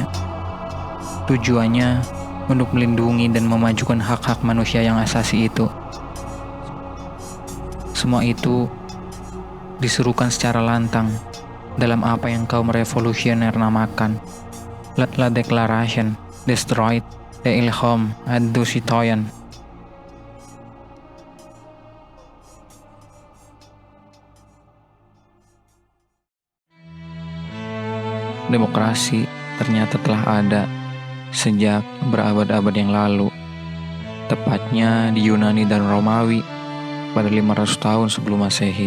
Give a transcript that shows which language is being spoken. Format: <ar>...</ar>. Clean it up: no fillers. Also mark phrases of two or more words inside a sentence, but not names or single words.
<id>Tujuannya untuk melindungi dan memajukan hak-hak manusia yang asasi itu. Semua itu diserukan secara lantang dalam apa yang kaum revolusioner namakan La Declaration Destroyed des Hommes et du Citoyen. Demokrasi ternyata telah ada sejak berabad-abad yang lalu, tepatnya di Yunani dan Romawi pada 500 tahun sebelum Masehi.</id>